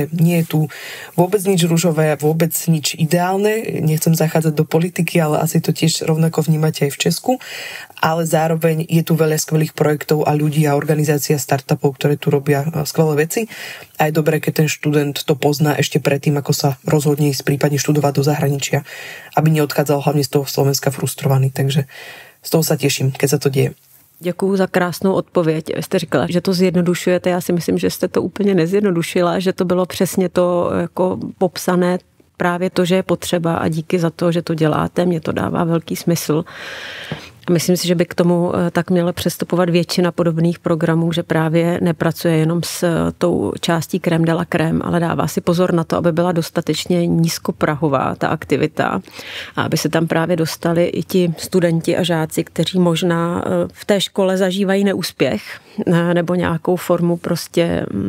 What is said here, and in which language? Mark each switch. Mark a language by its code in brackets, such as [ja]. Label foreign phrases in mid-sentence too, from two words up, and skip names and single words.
[sk] Nie je tu vôbec nič ružové, vôbec nič ideálne, nechcem zachádzať do politiky, ale asi to tiež rovnako vnímate aj v Česku, ale zároveň je tu veľa skvelých projektov a ľudí a organizácia startupov, ktoré tu robia skvelé veci a je dobré, keď ten študent to pozná ešte predtým, ako sa rozhodne ísť prípadne študovať do zahraničia, aby neodchádzal hlavne z toho Slovenska frustrovaný, takže z toho sa teším, keď sa to deje. [cs] Děkuju za krásnou odpověď. Jste říkala, že to zjednodušujete. Já si myslím, že jste to úplně nezjednodušila, že to bylo přesně to jako popsané, právě to, že je potřeba a díky za to, že to děláte, mě to dává velký smysl. A myslím si, že by k tomu tak měla přestupovat většina podobných programů, že právě nepracuje jenom s tou částí [fr] crème de la crème, [cs] ale dává si pozor na to, aby byla dostatečně nízkoprahová ta aktivita a aby se tam právě dostali i ti studenti a žáci, kteří možná v té škole zažívají neúspěch nebo nějakou formu prostě